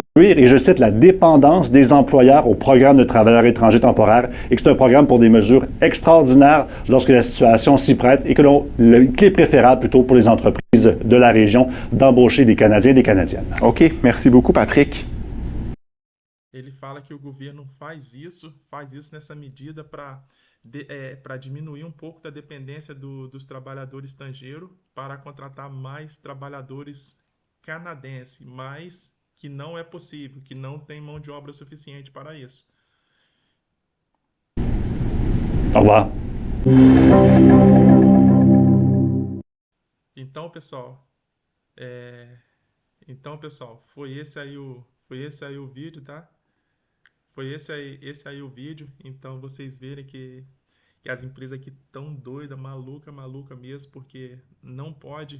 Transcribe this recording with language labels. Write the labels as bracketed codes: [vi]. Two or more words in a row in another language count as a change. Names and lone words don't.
[fr] Et je cite, la dépendance des employeurs au programme de travailleurs étrangers temporaires et que c'est un programme pour des mesures extraordinaires lorsque la situation s'y prête et qu'il est préférable plutôt pour les entreprises de la région d'embaucher des Canadiens et des Canadiennes. OK. Merci beaucoup, Patrick. [pt] Ele fala que o governo faz isso nessa medida para diminuir um pouco da dependência dos trabalhadores estrangeiros para contratar mais trabalhadores canadenses, mas que não é possível, que não tem mão de obra suficiente para isso. [fr] Au revoir. [pt] Então, pessoal, foi esse aí o vídeo, tá? Foi esse aí o vídeo. Então, vocês verem que as empresas aqui estão doidas, maluca mesmo, porque não pode.